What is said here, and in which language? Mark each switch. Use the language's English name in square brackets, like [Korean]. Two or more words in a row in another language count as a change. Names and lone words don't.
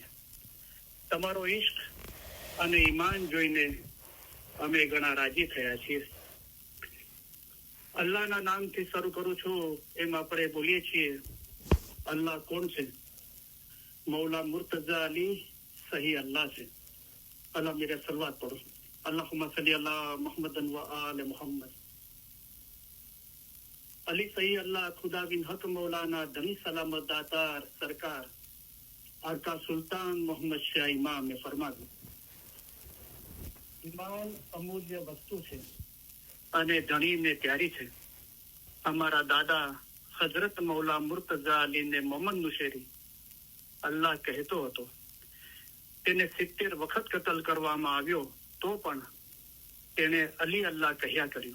[Gujarati] તમારો ઈશ્ક અને ઈમાન જોઈને અમે ઘણા રાજી થયા છીએ. અલ્લાહના નામથી શરૂ કરું છું. એમ આપણે બોલીએ છીએ, અલ્લાહ કોણ છે? મૌલા મુર્તજા અલી સહી અલ્લાહ છે. [Hindi] अल्लाह मेरे सलवात पढ़ो. [Arabic] اللهم صل على محمد وآل محمد. [Gujarati] અલી સહી અલ્લાહ ખુદા બિન હક મૌલાના ધણી સલામત દાતાર સરકાર આકા સુલતાન મોહમ્મદ શાહ ઇમામ ને ફરમાવ્યું, ઈમાન અમૂલ્ય વસ્તુ છે અને ધણીને પ્યારી છે. અમારા દાદા હજરત મૌલા મુર્તજા અલીને મોહમ્મદ નુશેરી અલ્લાહ કહેતો હતો. તેને 70 વખત કતલ કરવામાં આવ્યો તો પણ તેને અલી અલ્લાહ કહ્યા કર્યું.